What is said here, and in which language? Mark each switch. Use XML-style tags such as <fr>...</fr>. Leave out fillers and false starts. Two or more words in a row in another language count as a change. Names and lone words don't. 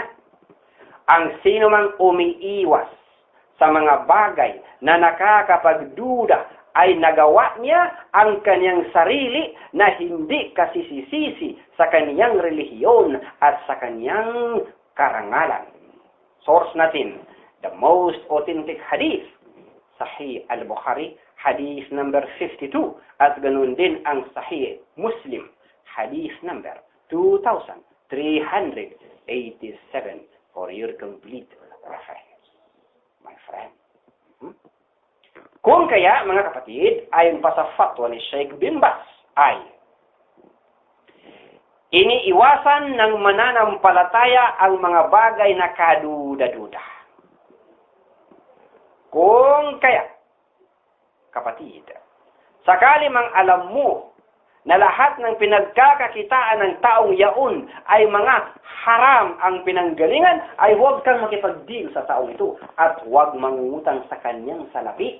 <tl>Ang sino mang umiiwas sa mga bagay na nakakapagduda ay nagawa niya ang kanyang sarili na hindi kasisisisi sa kanyang relihiyon at sa kanyang karangalan. Source natin,</tl> <en>the most authentic hadith, Sahih al-Bukhari, hadith number 52,</en> <tl>at ganun din ang Sahih Muslim,</tl> <en>hadith number 2,387 for your complete reference. My friend.</en> <tl>Kung kaya, mga kapatid, ayon pa sa fatwa ni Sheikh bin Baz, ay iniiwasan ng mananampalataya ang mga bagay na kaduda-duda. Kung kaya, kapatid, sakali mang alam mo na lahat ng pinagkakakitaan ng taong yaon ay mga haram ang pinanggalingan, ay huwag kang makipag-deal sa taong ito at huwag mangungutang sa kanyang salapi.</tl>